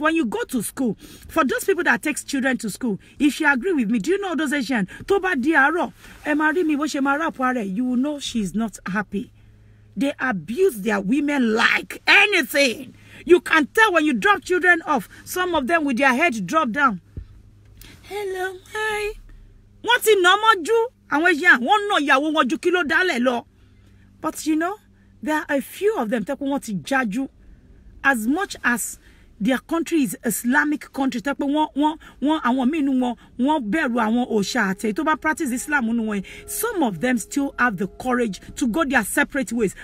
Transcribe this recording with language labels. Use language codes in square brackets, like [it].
[en] When you go to school, for those people that takes children to school, if you agree with me, do you know those Asian [yo] tó bá di àárọ̀ ẹ máa rí mi bó ṣe máa rap ara ẹ̀, [en] you will know she's not happy. They abuse their women like anything. You can tell when you drop children off. Some of them with their head drop down. Hello, hi. [yo] Wọ́n ti nà ọmọ jù àwọn Asian wọ́n nà ìyàwó wọn jù kí ló dálẹ̀ lọ. [en] But you know, there are a few of them that want to judge you as much as their country is Islamic country. That some of them still have the courage to go their separate ways.